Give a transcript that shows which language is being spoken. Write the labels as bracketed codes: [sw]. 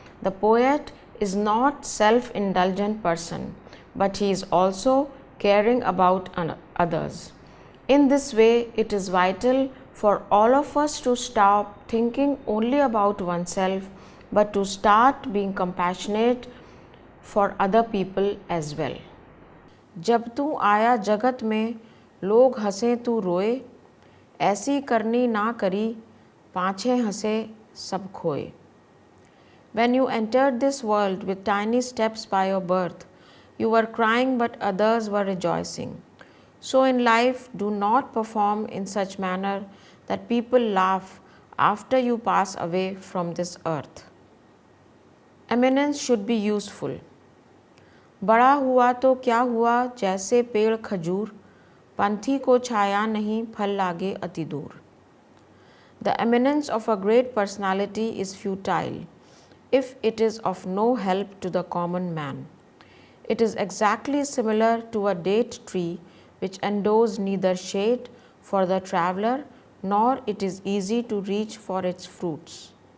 [en] The poet is not self-indulgent person, but he is also caring about others. In this way, it is vital for all of us to stop thinking only about oneself, but to start being compassionate for other people as well. [hi] जब तू आया जगत में लोग हंसे तू रोए, ऐसी करनी ना करी पाँछे हंसे सब खोए. [en] When you entered this world with tiny steps by your birth, you were crying but others were rejoicing. So in life, do not perform in such manner that people laugh after you pass away from this earth. Eminence should be useful. [hi] बड़ा हुआ तो क्या हुआ जैसे पेड़ खजूर, पंथी को छाया नहीं फल लागे अति दूर. [en] The eminence of a great personality is futile if it is of no help to the common man. It is exactly similar to a date tree which endows neither shade for the traveler nor it is easy to reach for its fruits.